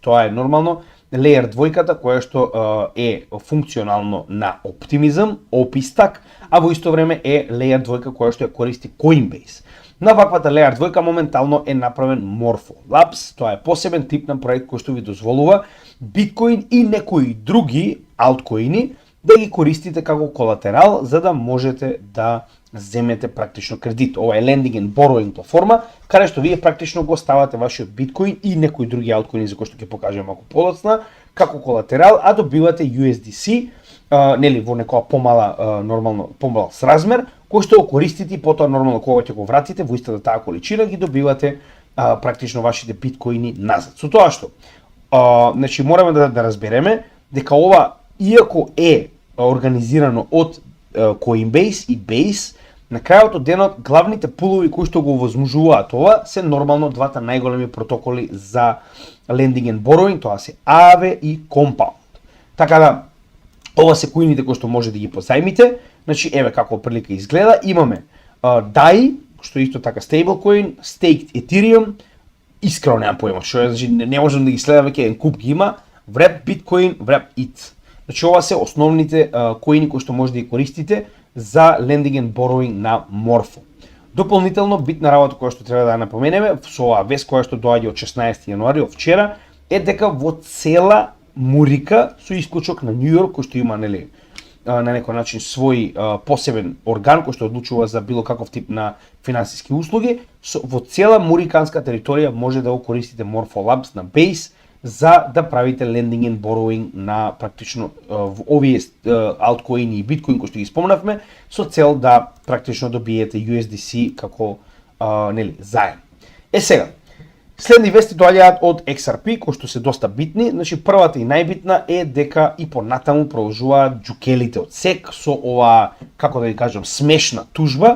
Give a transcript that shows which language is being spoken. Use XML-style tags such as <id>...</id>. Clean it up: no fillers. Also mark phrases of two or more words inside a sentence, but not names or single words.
<mk>Тоа е нормално Layer 2-ката која што е функционално на Optimism, OP-Stack, а во исто време е Layer 2 која што ја користи Coinbase. На ваквата Layer 2 моментално е направен Morpho Labs, тоа е посебен тип на проект кој што ви дозволува биткоин и некои други алткоини да ги користите како колатерал за да можете да земете практично кредит. Ова е</mk> <en>lending and borrowing</en> <mk>платформа, каде што вие практично го ставате вашиот биткоин и некои други алткоини за кои што ќе покажам малку подоцна како колатерал, а добивате USDC, нели во некоја помала нормално помал сразмер, кој што го користите и потоа нормално кога ќе го вратите во истата таа количина ги добивате практично вашите биткоини назад. Со тоа што значи мораме да разбереме дека ова иако е организирано од Coinbase и Base, на крајот од денот главните пулови кои што го возможуваат ова се нормално двата најголеми протоколи за</mk> <en>lending and borrowing,</en> <mk>тоа се Aave и Compound. Така да ова се коините кои што може да ги позајмите. Значи еве како прилика изгледа, имаме DAI, што е исто така stablecoin, Staked Ethereum, искрено немам појма што е, значи не можам да ги следам, веќе еден куп ги има, Wrap Bitcoin, Wrap ETH. Значи ова се основните коини кои што може да ги користите за</mk> <en>lending and borrowing</en> <mk>на Morpho. Дополнително битна работа која што треба да ја напоменеме со оваа вест која што доаѓа од 16 јануари од вчера е дека во цела Мурика, со исклучок на Њу Јорк, кој што има нели на некој начин свој посебен орган кој што одлучува за било каков тип на финансиски услуги, во цела муриканска територија може да го користите Morpho Labs на Base за да правите</mk> <en>lending and borrowing</en> <mk>на практично овие алткоини и биткоин кои што ги спомнавме, со цел да практично добиете USDC како нели заем. Сега, следни вести доаѓаат од XRP кои што се доста битни. Значи првата и најбитна е дека и понатаму продолжуваат џукелите од SEC со ова, како да ви кажам, смешна тужба.</mk>